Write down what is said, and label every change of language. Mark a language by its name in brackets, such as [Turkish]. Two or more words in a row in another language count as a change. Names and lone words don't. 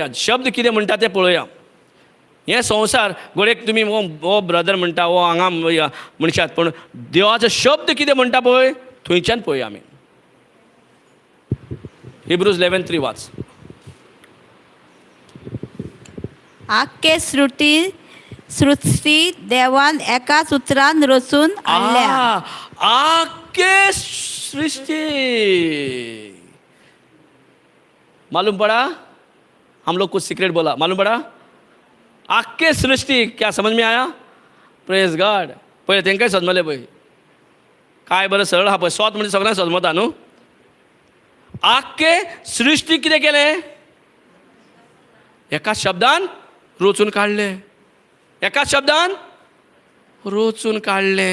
[Konkani] शब्द कितें म्हणटा तें पळोवया. हे संवसार घोडेक तुमी हो ब्रदर म्हणटा, हो हांगा म्हणशात, पण देवाचो शब्द कितें म्हणटा पळय थंयच्यान पळोवया आमी. हिब्रूज 11:3 वाच. आख्खे सृष्टी देवान एकाच उतरान रचून हाडल्या. [Hindi] आख्खे सृष्टि मालूम पड़ा? हम लोग कुछ सीक्रेट बोला, मालूम पड़ा? आख्खे सृष्टि. क्या समझ में आया? [English] Praise God. [Konkani] पळय तेंकाय समजले पळय. काय बरं सरळ हा पळय. स्वत म्हणजे सगळ्यांक समजता न्हू. आख्खे सृष्टी कितें केलें? एका शब्दान रचून काडले. एका शब्दान रचून काडले.